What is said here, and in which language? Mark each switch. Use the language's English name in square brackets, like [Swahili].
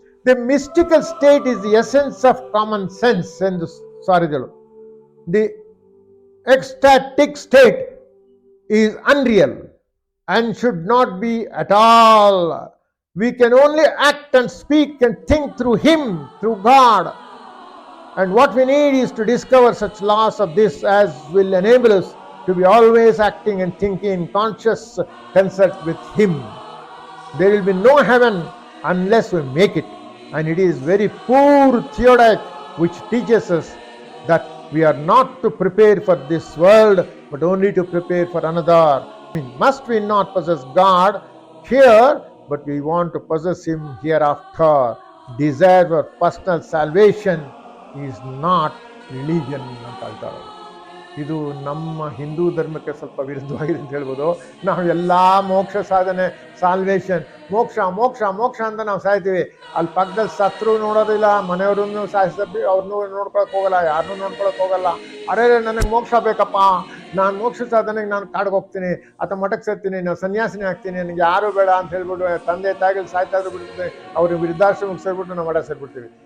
[English] the mystical state is the essence of common sense [Kannada] ಎಂದು ಸಾರಿದಳು. [English] The ecstatic state is unreal and should not be at all. We can only act and speak and think through Him, through God. And what we need is to discover such laws of this as will enable us to be always acting and thinking in conscious concert with Him. There will be no heaven unless we make it. And it is very poor theodicy which teaches us that we are not to prepare for this world, but only to prepare for another. Must we not possess God here, but we want to possess Him hereafter. Desire for personal salvation is not religion [Kannada] ಅಂತ ಹೇಳ್ತಾರೆ. ಇದು ನಮ್ಮ ಹಿಂದೂ ಧರ್ಮಕ್ಕೆ ಸ್ವಲ್ಪ ವಿರುದ್ಧವಾಗಿದೆ ಅಂತ ಹೇಳ್ಬೋದು. ನಾವು ಎಲ್ಲ ಮೋಕ್ಷ ಸಾಧನೆ, ಸಾಲ್ವೇಷನ್, ಮೋಕ್ಷ ಮೋಕ್ಷ ಮೋಕ್ಷ ಅಂತ ನಾವು ಸಾಯ್ತೀವಿ. ಅಲ್ಲಿ ಪಕ್ಕದಲ್ಲಿ ಸತ್ರು ನೋಡೋದಿಲ್ಲ, ಮನೆಯವ್ರನ್ನು ಅವ್ರನ್ನೂ ನೋಡ್ಕೊಳಕ್ಕೆ ಹೋಗಲ್ಲ, ಯಾರನ್ನೂ ನೋಡ್ಕೊಳಕ್ಕೆ ಹೋಗಲ್ಲ. ಅರೆ ನನಗೆ ಮೋಕ್ಷ ಬೇಕಪ್ಪ, ನಾನು ಮೋಕ್ಷ ಸಾಧನೆಗೆ ನಾನು ಕಾಡಿಗೆ ಹೋಗ್ತೀನಿ ಅಥವಾ ಮಠಕ್ಕೆ ಸೇರ್ತೀನಿ, ನಾನು ಸನ್ಯಾಸಿನಿ ಆಗ್ತೀನಿ, ನನಗೆ ಯಾರು ಬೇಡ ಅಂತ ಹೇಳ್ಬಿಟ್ಟು ತಂದೆ ತಾಯಿಗಳು ಸಾಯ್ತಾ ಇದ್ರು ಬಿಡ್ತೀವಿ, ಅವ್ರಿಗೆ ವೃದ್ಧಾಶ್ರಮಕ್ಕೆ ಸೇರ್ಬಿಟ್ಟು ನಾವು ಮಠ ಸೇರ್ಬಿಡ್ತೀವಿ.